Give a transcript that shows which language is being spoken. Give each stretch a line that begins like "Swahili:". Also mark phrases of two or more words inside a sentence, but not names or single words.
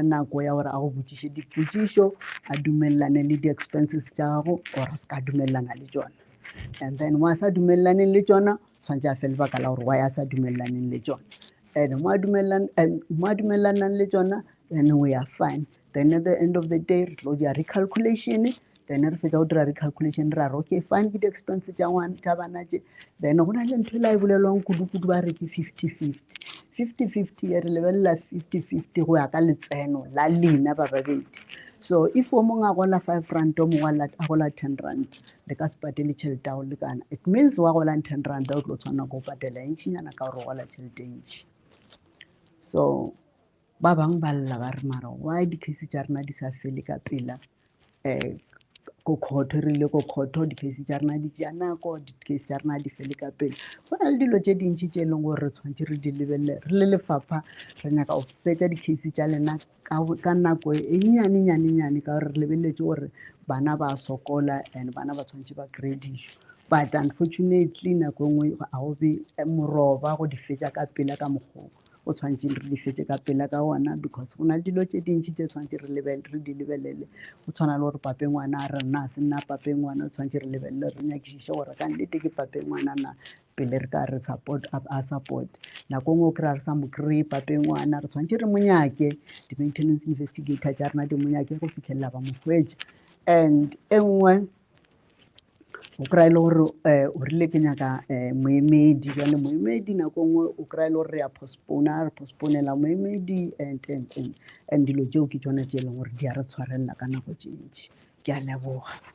Northern Sotho: nako ya gore a go botšiše dipotšišo a dumelelane le di-expenses tša gago or a se ka dumelelana le tsona
English: and then
Northern Sotho: wa sa dumellaneng le tsona tshwantse a fe lebaka la gore wa ya sa dumellaneng le tsona and mo a dumellanang le tsona
English: then we are fine then at the end of the day
Northern Sotho: re tlo dia recalculation then re fetsa go dira recalculation ra re
English: okay fine
Northern Sotho: ke di-expense tša bana tše then go na le ntho e la e bolelwang kudu-kudu ba re ke 50-50 50-50 re lebelela 50-50 go ya ka letseno la lena ba babedi
English: so if
Northern Sotho: o mongwe a gola 5 rand o mongwe a gola 10 rand le ka se patele tšhelete ya go lekana
English: it means
Northern Sotho: wa golang 10 rand o tlo tshwana go patela ntšhinyana ka gore o gola tšhelete ntšhi so ba bangwe ba lla ba re mara why di-case tša rena di sa fele ka pela ko kgotho re ile ko kgotho di-case tša rena di tšea nako di-case tša rena di fele ka pele go na le dilo tše dintšhi tše e leng gore re tshwanetse re di lebelele re le lefapha re nyaka go fetša di-case tša lena ka nako e nnyane ka gore re lebeletse gore bana ba sokola and bana ba tshwanetse ba kry dišo
English: but unfortunately
Northern Sotho: nako nngwe ga go be moroba go di fetša ka pela ka mokgwa o tshwanetse re di fetse ka pela ka ona because go na le dilo tše dintšhi tše tshwanetse re di lebelele go tshwana le gore pape ngwana a re nna a se nna pape ngwana o tshwanetse re lebelele re nyakišiše gore ka nnete ke pape ngwana na pele re ka re a support nako nngwe o kry-a re sa mo kry-e pape ngwana re tshwanetse re monyake di-
English: maintenance investigator
Northern Sotho: tša rena di monyake go fitlhelela ba mo hwetša and e nngwe o kry-a le gore o rile ke nyaka moemedi jale moemedi nako nngwe o kry-a le gore re a postponela moemedi and dilo tšeo ke tsona tše e leng gore di a re tshwarelela ka nako tše ntši ke a leboga.